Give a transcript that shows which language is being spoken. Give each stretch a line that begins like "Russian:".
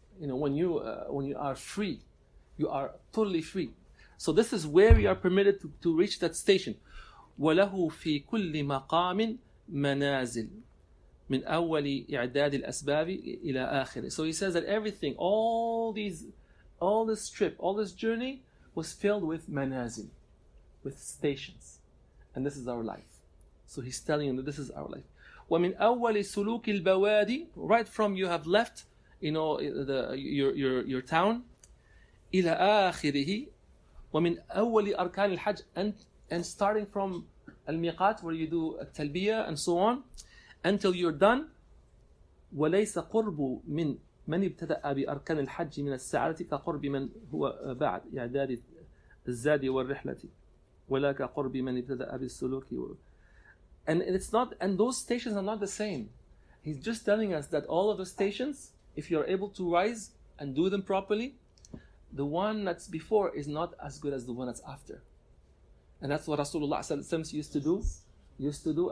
English: When you are free, you are totally free. So this is where we are permitted to reach that station.
Arabic: وله في كل مقام منازل من أول إعداد الأسباب إلى آخره.
English: So he says that everything, all this trip, all this journey was filled with manazil, with stations, and this is our life. So he's telling you that this is our life.
Arabic: ومن أول سلوك البوادي,
English: right from you have left your town,
Arabic: إلى آخره. ومن أول أركان الحج,
English: and starting from الميقات where you do التلبية and so on until you're done.
Arabic: وليس قرب من ابتدأ بأركان الحج من السعادة كقرب من هو بعد إعداد الزاد والرحلة ولا كقرب من ابتدأ بالسلوك.
English: And those stations are not the same. He's just telling us that all of the stations, if you're able to rise and do them properly, the one that's before is not as good as the one that's after. And that's what Rasulullah used to do.